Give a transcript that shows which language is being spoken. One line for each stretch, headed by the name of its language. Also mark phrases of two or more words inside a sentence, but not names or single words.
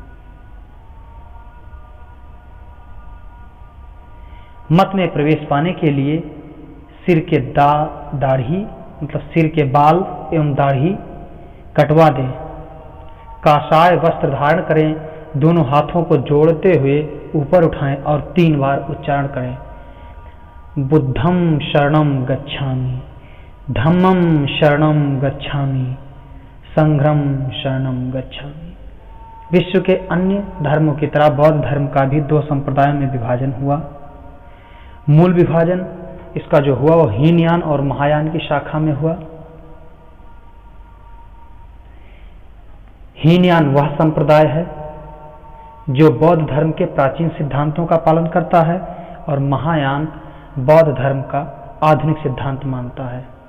Hindi: मत में प्रवेश पाने के लिए सिर के दाढ़ी मतलब सिर के बाल एवं दाढ़ी कटवा दें, काषाय वस्त्र धारण करें, दोनों हाथों को जोड़ते हुए ऊपर उठाएं और 3 बार उच्चारण करें,
Pali: बुद्धं शरणं गच्छामि, धम्मं शरणं गच्छामि, संघं शरणं गच्छामि।
Hindi: विश्व के अन्य धर्मों की तरह बौद्ध धर्म का भी 2 संप्रदायों में विभाजन हुआ। मूल विभाजन इसका जो हुआ वो हीनयान और महायान की शाखा में हुआ। हीनयान वह संप्रदाय है जो बौद्ध धर्म के प्राचीन सिद्धांतों का पालन करता है और महायान बौद्ध धर्म का आधुनिक सिद्धांत मानता है।